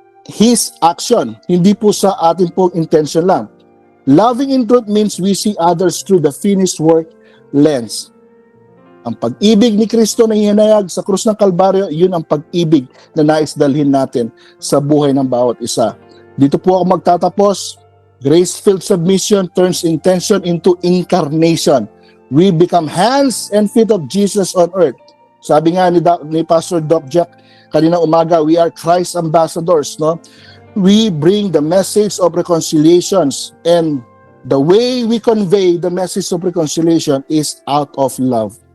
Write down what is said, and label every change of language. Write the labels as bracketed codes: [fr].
[en] His action, [tl] hindi po sa ating pong intention lang. [en] Loving in truth means we see others through the finished work lens. [tl] Ang pag-ibig ni Kristo na hinayag sa krus ng Kalbaryo, yun ang pag-ibig na nais dalhin natin sa buhay ng bawat isa. Dito po ako magtatapos. [en] Grace-filled submission turns intention into incarnation. We become hands and feet of Jesus on earth. [tl] Sabi nga ni Pastor Doc Jack kanina umaga, [en] we are Christ ambassadors, no? We bring the message of reconciliations, and the way we convey the message of reconciliation is out of love.